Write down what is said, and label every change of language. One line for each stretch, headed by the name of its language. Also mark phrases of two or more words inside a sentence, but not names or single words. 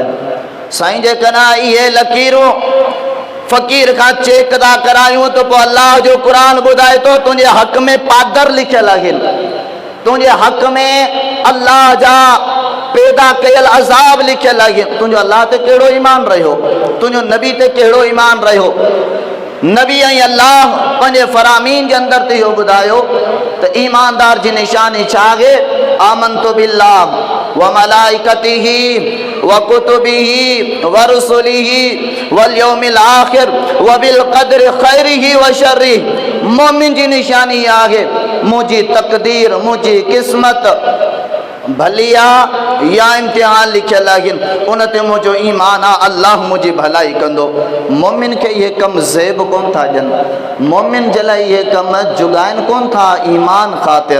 Sindhi: साईं जेकॾहिं इहे लकीरूं फ़क़ीर खां चेक था करायूं त पोइ अल्लाह जो क़ुरान ॿुधाए थो तुंहिंजे हक़ में पादर लिखियल आहिनि, तुंहिंजे हक़ में अल्लाह जा पैदा कयल अज़ाब लिखियल आहिनि। तुंहिंजो अल्लाह ते कहिड़ो ईमान रहियो, तुंहिंजो नबी ते कहिड़ो ईमान रहियो। नबी ऐं अल्लाह पंहिंजे फ़रामीन जे अंदर ते इहो ॿुधायो त ईमानदार जी निशानी छा आहे।
Arabic: آمنت بالله وملائكته وكتبه ورسله واليوم الآخر وبالقدر خيره وشره.
Sindhi: मोमिन जी निशानी आहे मुंहिंजी तक़दीर, मुंहिंजी क़िस्मत भली आहे या इम्तिहान लिखियल आहिनि, उन ते मुंहिंजो ईमान आहे, अल्लाह मुंहिंजी भलाई कंदो। मोमिन खे इहे कम ज़ेब कोन था ॾियनि, मोमिन जे लाइ इहे कम जुगाइनि कोन था, ईमान ख़ातिर।